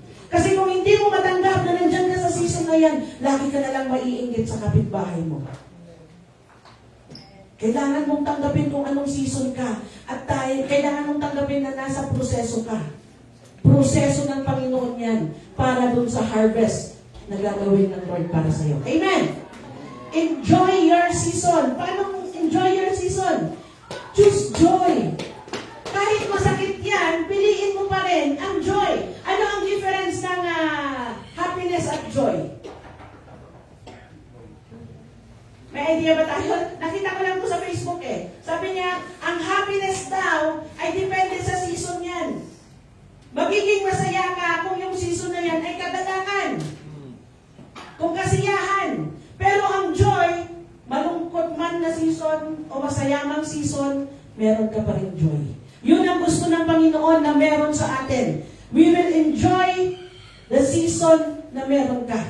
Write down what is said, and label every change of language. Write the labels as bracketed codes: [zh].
[tl] Kasi kung hindi mo matanggap na nandyan ka sa season na yan, lagi ka na lang maiinggit sa kapitbahay mo. Kailangan mong tanggapin kung anong season ka. At kailangan mong tanggapin na nasa proseso ka. Proseso ng Panginoon yan para dun sa harvest na gagawin ng Lord para sa'yo. [en] Amen! Enjoy your season. [tl] Paano [en] enjoy your season? Choose joy. [tl] Kahit masakit yan, piliin mo pa rin ang joy. Ano ang difference ng happiness at joy? May idea ba tayo? Nakita ko lang po sa Facebook eh. Sabi niya, ang happiness daw ay depende sa season yan. Magiging masaya ka kung yung season na yan ay kagalakan. Kung kasiyahan. Pero ang joy, malungkot man na season o masayamang season, meron ka pa rin joy. Yun ang gusto ng Panginoon na meron sa atin. [en] We will enjoy the season [tl] na meron ka.